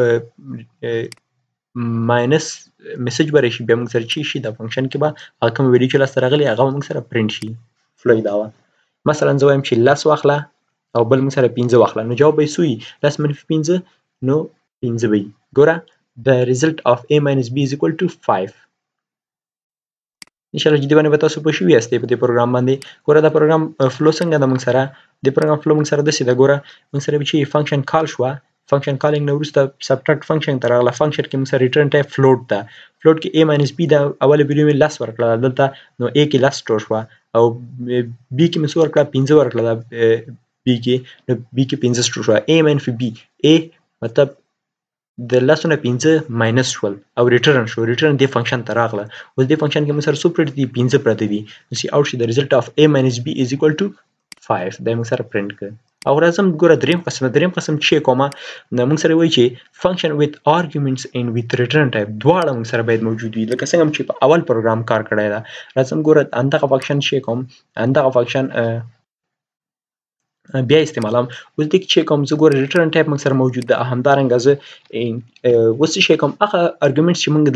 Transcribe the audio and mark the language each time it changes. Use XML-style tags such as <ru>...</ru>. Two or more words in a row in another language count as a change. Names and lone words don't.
<ps>ماینس میسج به راشي بیا موږ سره چې شي دا فنکشن کې به هغه کوم ویډیو چې لاسته راغلی هغه به موږ سره پرنټ شي فلو یې دا وه مثلا زه وایم چې 10 واخله او بل موږ سره 15 واخله نو جواب به یې څه وي 10 منفي 15 نو 15 به وي ګوره</ps> <en>the result of A minus B is equal to 5</en> <ps>انشاءالله چې دې باندې به تاسو پوه شوي یاستئ په دې پروګرام باندې ګوره دا پروګرام فلو څنګه ده موږ سره د پروګرام فلو موږ سره داسې ده ګوره موږ سره به چې فنکشن کال شوه فنکشن کالینګ نه وروسته سبټراکټ فنکشن ته راغله فنکشن کې موږ سره ریټرن ټایپ فلوټ ده فلوټ کې</ps> <en>A minus B</en> <ps>ده اوله ویډیو مې 10 ورکړه دلته نو A کې 10 سټور شوه او B کې مې څه ورکړه 15 ورکړه B کې نو B کې 15 سټور شوه A منفي B A مطلب د 10 نه 15 ماینس شول او ریټرن شو ریټرن دې فنکشن ته راغله اوس دې فنکشن کې موږ سره څو پرته دي 15 پرته دي نو سی اوټ شي د</ps> <en>result of A minus B is equal to 5</en> <ps>دا موږ سره پرنټ کړ او راځم ګوره دریم قسم چې کومه نو موږ سره وایي چې فنکشن</ps> <en>with arguments and with return type</en> <ps>دواړه موږ سره باید موجود وي لکه څنګه چې په اول پروګرام کار کړی دا راځم ګوره اندغه فنکشن چې کوم اندغه فنکشن بیا استعمالوم اوس دې کې چې کوم زه ګوره ریټرن ټایپ موږ سره موجود ده همدارنګه زه اوس څه شی کوم هغه ارګومنټس چې موږ</ps>